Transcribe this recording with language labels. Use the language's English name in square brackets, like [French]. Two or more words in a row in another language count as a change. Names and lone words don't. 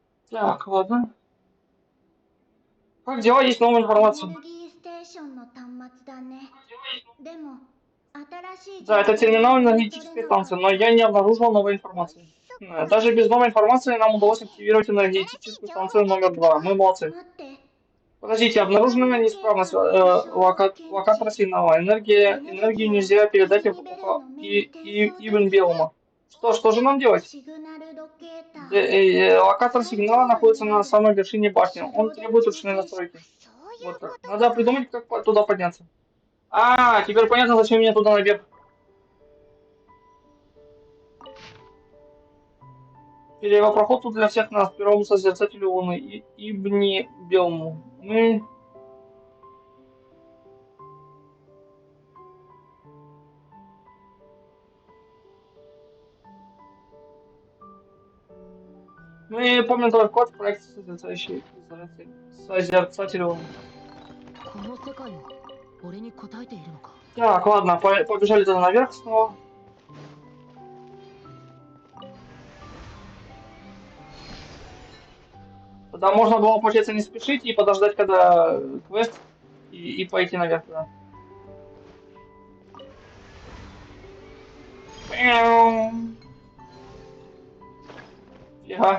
[Russian] Так, ладно. Как дела? Есть новая [Japanese] エネ [Russian] информация. [Japanese] ルギーステーションの端末だね。でも、新しい [Russian] Да, это [Japanese] 情報 [Russian] терминал [Japanese] が見 [Russian] энергетической [Japanese] 取れなかっ [Russian] станции, но я не обнаружил новой информации. Даже без новой информации нам удалось активировать энергетическую станцию номер 2. Мы [Japanese] た。 [Russian] молодцы. [Japanese] 待って、 [Russian] Подождите, обнаружена неисправность локатора сигнала. Энергию нельзя передать Ивенбиома. Что же нам делать? [Japanese] シグナルロケーター。 [Russian] Локатор сигнала находится на самой вершине башни. Он требует ручной настройки. [Japanese] そういう [Russian] Вот [Japanese] こ [Russian] как. [Japanese] と [Russian] Надо [Japanese] か。 [Russian] придумать, как туда подняться. А, теперь понятно, зачем мне туда наверх. Первопроход тут для всех нас, первому созерцателю Луны, Ибни Белму. Мы помним твой вклад в проект Созерцатель Луны. [Japanese] この世界も俺に応えているのか。 [Russian] Так, ладно, побежали туда наверх снова. Тогда можно было, получается, не спешить и подождать, когда квест, и пойти наверх туда. Фига.